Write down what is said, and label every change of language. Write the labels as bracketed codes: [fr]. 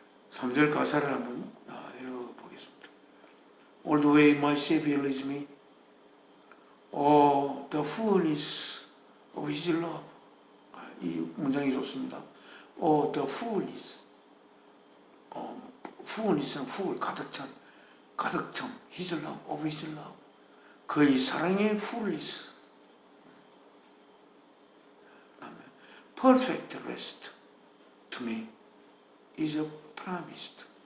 [ko] 3절 가사를 한번 읽어보겠습니다. [en] All the way my Savior leads me. Oh, the fullness of His love. [ko] 이 문장이 좋습니다. [en] Oh, the fullness. fullness는 full, [ko] 가득 참, [en] His love, of His love. [ko] 그의 사랑의 fullness. [en] Perfect rest to me is promised.